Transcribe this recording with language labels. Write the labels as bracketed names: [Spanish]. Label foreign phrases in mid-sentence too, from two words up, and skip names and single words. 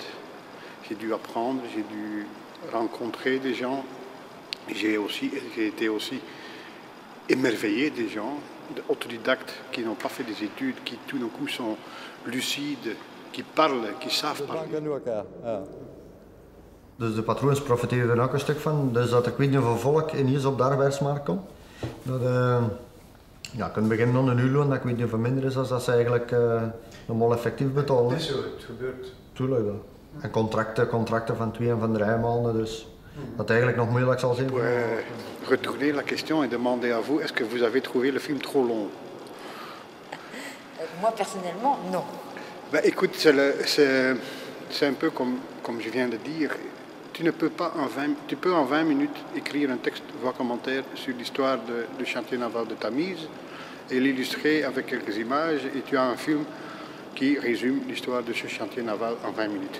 [French] J'ai dû apprendre, j'ai dû rencontrer des gens. J'ai été aussi émerveillé des gens, autodidactes qui n'ont pas fait des études, qui tout d'un coup sont lucides, qui parlent, qui savent parler. [Dutch] Dus de patroons profiteren er ook een stuk van. Dus dat ik weet niet hoeveel volk ineens op de arbeidsmarkt komt. Dat ja, kunnen beginnen aan een uurloon, dat ik weet niet hoeveel minder is als dat ze eigenlijk normaal effectief betalen. Dat is zo, het gebeurt. Tuurlijk wel. En contracten van 2 en van 3 maanden, dus dat eigenlijk nog moeilijk zal zijn. [French] Pour retourner la question et demander à vous, est-ce que vous avez trouvé le film trop long? Moi, personnellement, non. Ben, écoute, c'est un peu comme je viens de dire. Tu peux en 20 minutes écrire un texte, voire commentaire sur l'histoire du chantier naval de Tamise et l'illustrer avec quelques images et tu as un film qui résume l'histoire de ce chantier naval en 20 minutes.